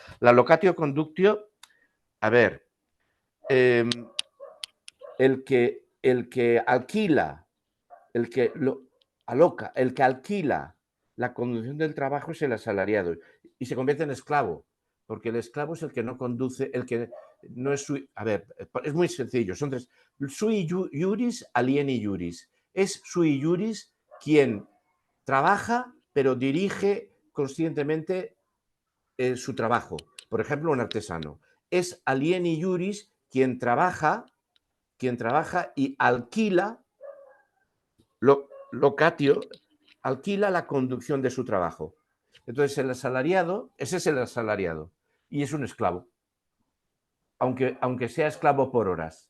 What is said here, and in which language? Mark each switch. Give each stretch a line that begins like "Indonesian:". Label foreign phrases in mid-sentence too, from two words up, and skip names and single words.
Spanish: La
Latin: locatio conductio,
Spanish: a ver, el que alquila, el que lo aloca, el que alquila la conducción del trabajo es el asalariado y se convierte en esclavo, porque el esclavo es el que no conduce, el que no es su... A ver, es muy sencillo, son tres.
Latin: Sui iuris, alieni iuris.
Spanish: Es
Latin: sui iuris
Spanish: quien trabaja, pero dirige conscientemente su trabajo. Por ejemplo, un artesano. Es
Latin: alieni iuris
Spanish: quien trabaja y alquila, locatio, alquila la conducción de su trabajo. Entonces, el asalariado, ese es el asalariado, y es un esclavo, aunque sea esclavo por horas.